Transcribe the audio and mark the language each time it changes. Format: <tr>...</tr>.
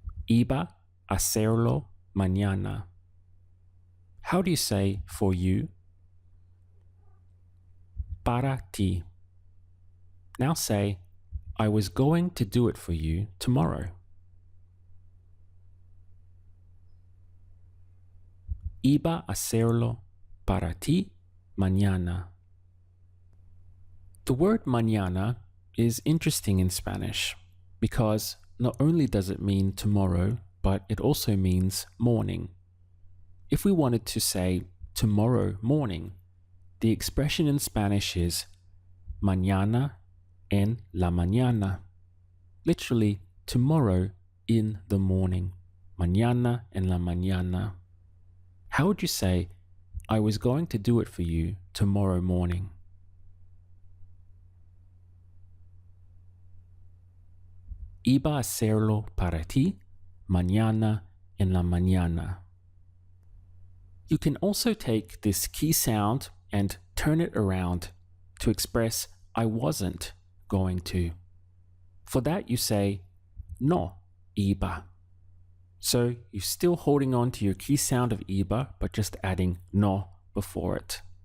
<es>Iba hacerlo mañana.</es> <en>How do you say for you?</en> <es>Para ti.</es> <en>Now say, I was going to do it for you tomorrow.</en> <es>Iba a hacerlo para ti mañana.</es> <en>The word mañana is interesting in Spanish because not only does it mean tomorrow, but it also means morning. If we wanted to say tomorrow morning, the expression in Spanish is</en> <es>mañana en la mañana.</es> <en>Literally, tomorrow in the morning.</en> <es>Mañana en la mañana.</es> <en>How would you say, I was going to do it for you tomorrow morning?</en> <es>Iba a hacerlo para ti mañana en la mañana.</es> <en>You can also take this key sound and turn it around to express I wasn't going to. For that you say</en> <es>no iba.</es> <en>So you're still holding on to your key sound of iba, but just adding no before it.</en>